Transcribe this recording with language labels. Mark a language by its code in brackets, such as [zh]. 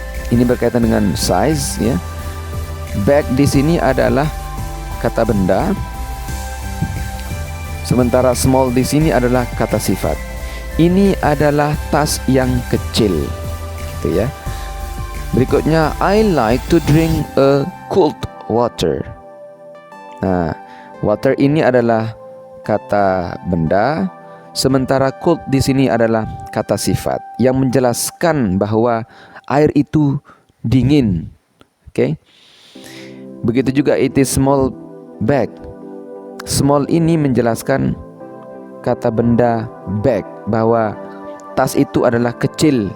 [id] Ini berkaitan dengan size, ya. Bag di sini adalah kata benda, sementara small di sini adalah kata sifat. Ini adalah tas yang kecil, gitu ya. Berikutnya, [en] I like to drink a cold water. [id] Nah, water ini adalah kata benda, sementara cold di sini adalah kata sifat yang menjelaskan bahwa air itu dingin. Oke. Begitu juga [en] it is small bag. [id] Small ini menjelaskan kata benda bag bahwa tas itu adalah kecil.